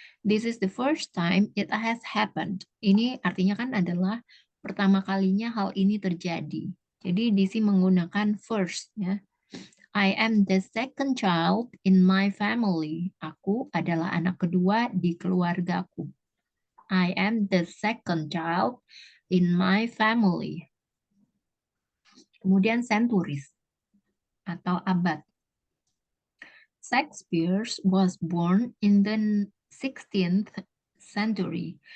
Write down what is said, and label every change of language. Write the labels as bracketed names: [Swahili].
[English] This is the first time it has happened. [Indonesian] Ini artinya kan adalah pertama kalinya hal ini terjadi. Jadi di sini menggunakan first ya. [English] I am the second child in my family. [Indonesian] Aku adalah anak kedua di keluargaku. [English] I am the second child in my family. [Indonesian] Kemudian centuries atau abad. [English] Shakespeare was born in the 16th century.